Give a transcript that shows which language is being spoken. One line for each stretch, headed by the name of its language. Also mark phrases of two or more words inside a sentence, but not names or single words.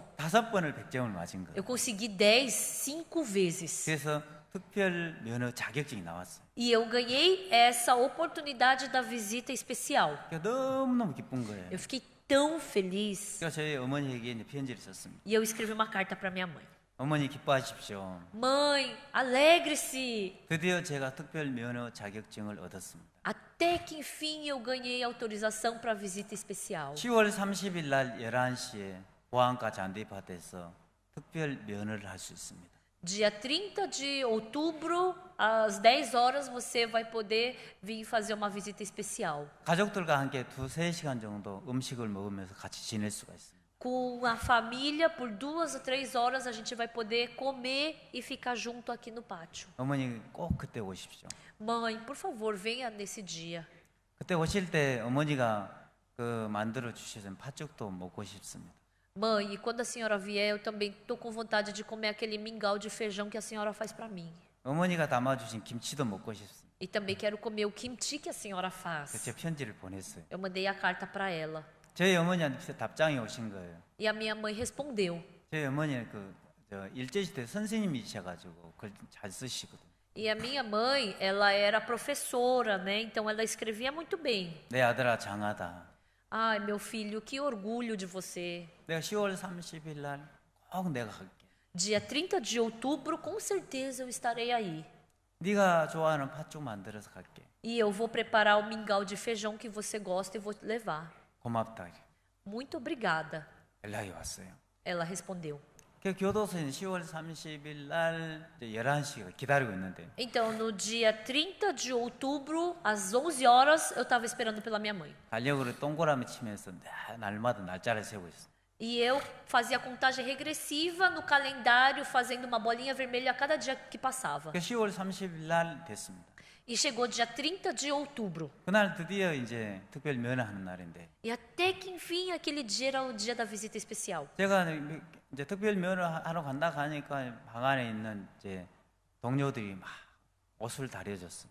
Korean: 5번을 100점을 맞은 거예요.
Portuguese: Eu consegui 10 5 vezes.
Korean: 그래서 특별 면허 자격증이 나왔어요.
Portuguese: E eu ganhei essa oportunidade da visita especial.
Korean: 그러니까 너무너무 기쁜 거예요.
Portuguese: Eu fiquei tão feliz.
Korean: 그래서 저희 어머니에게 이제 편지를 썼습니다.
Portuguese: E eu escrevi uma carta para minha mãe.
Korean: 어머니 기뻐하십시오.
Portuguese: Mãe, alegre-se!
Korean: 드디어 제가 특별 면허 자격증을 얻었습니다.
Portuguese: Até que enfim eu ganhei autorização para visita especial.
Korean: 10월 30일 날 11시에 보안과 잔디밭에서 특별 면허를 할 수 있습니다.
Portuguese: Dia 30 de outubro, às 10 horas, você vai poder vir fazer uma visita especial.
Korean: 가족들과 함께 2-3시간 정도 음식을 먹으면서 같이 지낼 수가 있습니다.
Portuguese: Com a família, por 2 a 3 horas, a gente vai poder comer e ficar junto aqui no pátio.
Korean: 어머니 꼭 그때 오십시오.
Portuguese: Mãe, por favor, venha nesse dia.
Korean: 그때 오실 때 어머니가 그 만들어 주셔서 팥죽도 먹고 싶습니다.
Portuguese: Mãe, e quando a senhora vier, eu também estou com vontade de comer aquele mingau de feijão que a senhora faz para mim.
Korean: 어머니가 담아주신 김치도 먹고 싶습니다.
Portuguese: E também quero comer o kimchi que a senhora
Korean: 그래서
Portuguese: faz.
Korean: 제가 편지를 보냈어요.
Portuguese: Eu mandei a carta para ela.
Korean: 저희 어머니한테 답장이 오신 거예요.
Portuguese: E a minha mãe respondeu.
Korean: 저희 어머니는 일제시대 선생님이셔가지고 그걸 잘 쓰시거든요.
Portuguese: E a minha mãe, ela era professora, né? Então ela escrevia muito bem.
Korean: 내 아들아 장하다.
Portuguese: Ai, meu filho, que orgulho de você.
Korean: 내가 10월 30일 날 꼭 내가 갈게.
Portuguese: Dia 30 de outubro, com certeza eu estarei aí.
Korean: 네가 좋아하는 팥죽 만들어서 갈게.
Portuguese: E eu vou preparar o mingau de feijão que você gosta e vou te levar.
Korean: 고맙다.
Portuguese: Muito obrigada,
Korean: 연락이 왔어요.
Portuguese: ela respondeu.
Korean: 그 교도소는 10월 30일 날 11시가 기다리고 있는데
Portuguese: Então, no dia 30 de outubro, às 11 horas, eu estava esperando pela minha mãe.
Korean: 달력으로 동그라미 치면서 날마다 날짜를 세고 있어.
Portuguese: E eu fazia a contagem regressiva no calendário, fazendo uma bolinha vermelha a cada dia que passava.
Korean: 10월 30일 날 됐습니다.
Portuguese: E chegou dia 30 de outubro.
Korean: 그날 드디어 이제 특별 면허하는 날인데
Portuguese: E até que enfim, aquele dia era o dia da visita especial.
Korean: 제가 이제 특별 면허하러 간다 가니까 방 안에 있는 이제 동료들이 막 옷을 다려줬어.